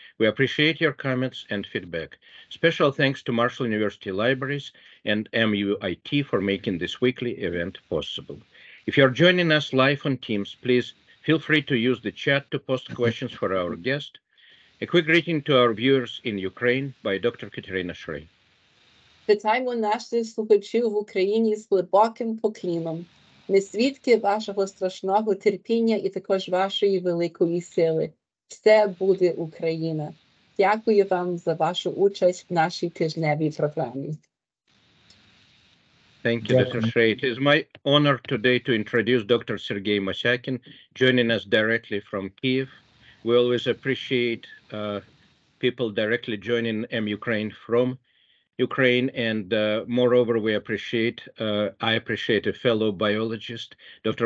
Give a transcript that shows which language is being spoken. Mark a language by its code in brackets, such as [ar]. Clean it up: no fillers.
[en] We appreciate your comments and feedback. Special thanks to Marshall University Libraries and MUIT for making this weekly event possible. If you're joining us live on Teams, please feel free to use the chat to post questions for our guest. A quick greeting to our viewers in Ukraine by Dr. Katerina Shrey. [uk] Вітаємо наших слухачів в Україні з глибоким поклоном. Ми свідки вашого страшного терпіння і також вашої великої сили. Все буде Україна. Дякую вам за вашу участь в нашій тижневій програмі. [en] Thank you, Dr. Shrey. It is my honor today to introduce Dr. Sergei Mosyakin, joining us directly from Kyiv. We always appreciate people directly joining Ukraine from Ukraine, and moreover, I appreciate a fellow biologist. Dr.